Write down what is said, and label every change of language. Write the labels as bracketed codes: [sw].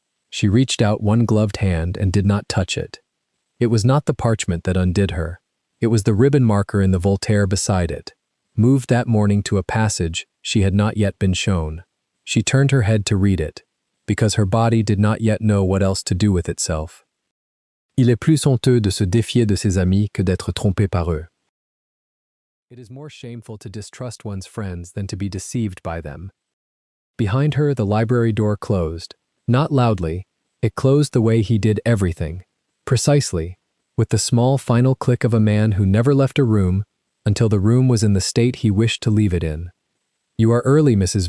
[en] She reached out one gloved hand and did not touch it. It was not the parchment that undid her. It was the ribbon marker in the Voltaire beside it. Moved that morning to a passage she had not yet been shown. She turned her head to read it, because her body did not yet know what else to do with itself. [fr] Il est plus honteux de se défier de ses amis que d'être trompé par eux. [en] It is more shameful to distrust one's friends than to be deceived by them. Behind her, the library door closed. Not loudly, it closed the way he did everything. Precisely, with the small final click of a man who never left a room until the room was in the state he wished to leave it in. "You are early, Mrs.